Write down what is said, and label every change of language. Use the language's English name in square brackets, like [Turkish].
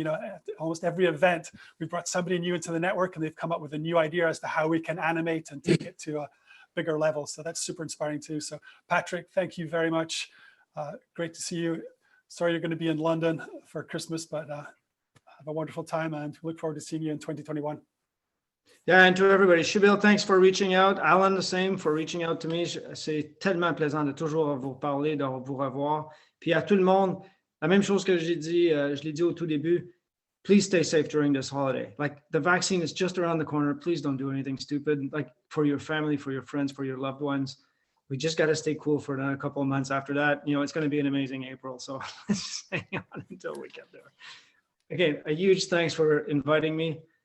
[English] At almost every event, we've brought somebody new into the network and they've come up with a new idea as to how we can animate and take it to a bigger level. So that's super inspiring too. So Patrick, thank you very much. Great to see you. Sorry you're going to be in London for Christmas, but have a wonderful time and look forward to seeing you in 2021. Yeah, and to everybody, Shubil, thanks for reaching out. Alan, the same, for reaching out to me. [French] C'est tellement plaisant de toujours vous parler, de vous revoir. Puis à tout le monde, la même chose que j'ai dit, je l'ai dit au tout début, [English] please stay safe during this holiday. Like, the vaccine is just around the corner. Please don't do anything stupid, like for your family, for your friends, for your loved ones. We just got to stay cool for another couple of months after that. It's going to be an amazing April. So let's just hang on until we get there. Again, a huge thanks for inviting me.